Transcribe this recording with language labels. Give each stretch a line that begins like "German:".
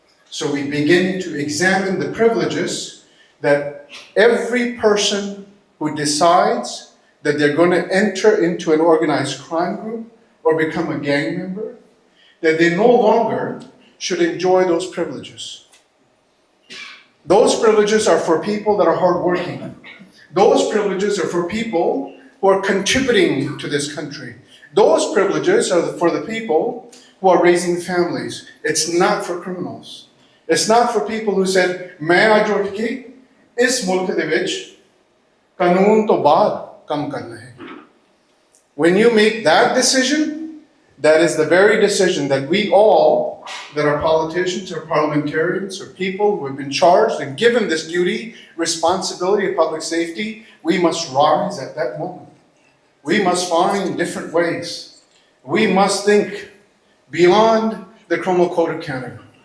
English: So we begin to examine the privileges that every person who decides that they're going to enter into an organized crime group or become a gang member, that they no longer should enjoy those privileges. Those privileges are for people that are hardworking. Those privileges are for people who are contributing to this country. Those privileges are for the people who are raising families. It's not for criminals. It's not for people who said,
Punjabi: मैं आज उठ के इस मुल्क दे विच कानून तो बाद काम करना है.
English: When you make that decision, that is the very decision that we all, that are politicians or parliamentarians or people who have been charged and given this duty, responsibility of public safety, we must rise at that moment. We must find different ways. We must think beyond the Criminal Code of Canada.